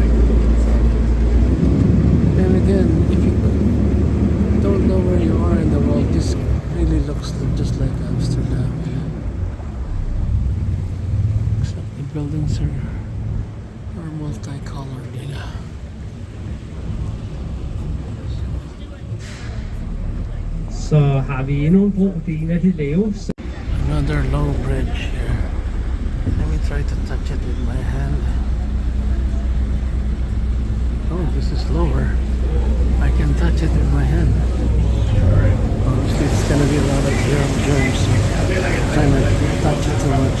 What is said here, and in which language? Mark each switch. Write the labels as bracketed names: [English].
[English] And again, if you don't know where you are in the world, this really looks just like Amsterdam. Except the buildings are multicolored, you know. [Danish] Så har vi endnu en bro, det er en af de lave. [English] Another low bridge here. Let me try to touch it with my hand. Oh, this is lower. I can touch it with my hand. Obviously, it's gonna be a lot of germs. Try not to touch it too much.